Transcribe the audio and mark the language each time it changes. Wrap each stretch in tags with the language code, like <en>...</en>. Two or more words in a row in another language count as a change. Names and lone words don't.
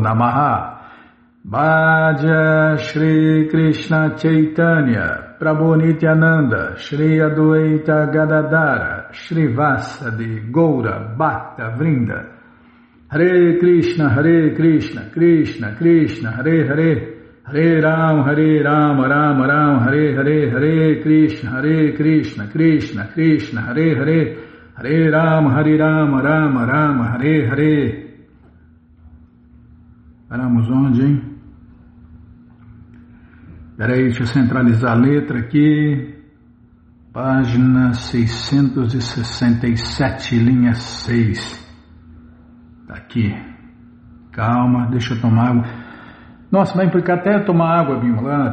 <sa>नमः भज श्री कृष्ण चैतन्य प्रभु नित्यानन्द श्री अद्वैत गदाधर श्री वासादि गौर भक्त वृन्द हरे कृष्ण कृष्ण कृष्ण हरे हरे हरे राम राम राम हरे हरे हरे कृष्ण कृष्ण कृष्ण हरे हरे हरे राम राम राम हरे हरे.</sa> <pt>Paramos onde, hein? Peraí, deixa eu centralizar a letra aqui. Página 667, linha 6. Tá aqui. Calma, deixa eu tomar água. Nossa, vai implicar até tomar água, Bimala.</pt>